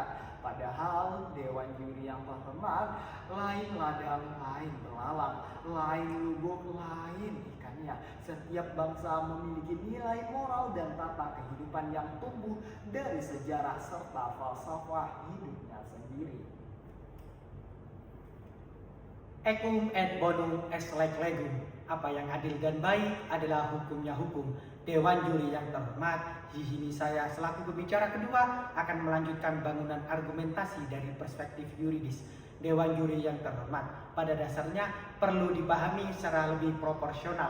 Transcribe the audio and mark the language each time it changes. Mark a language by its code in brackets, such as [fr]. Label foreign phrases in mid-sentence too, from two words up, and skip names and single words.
[id] Padahal Dewan juri yang terhormat, lain ladang, lain belalang, lain lubuk, lain ikannya. Setiap bangsa memiliki nilai moral dan tata kehidupan yang tumbuh dari sejarah serta falsafah hidupnya sendiri. [la] Equum et bonum est leg legum. [id] Apa yang adil dan baik adalah hukumnya hukum. Dewan juri yang terhormat, di sini saya selaku pembicara kedua akan melanjutkan bangunan argumentasi dari perspektif yuridis. Dewan juri yang terhormat, pada dasarnya perlu dipahami secara lebih proporsional.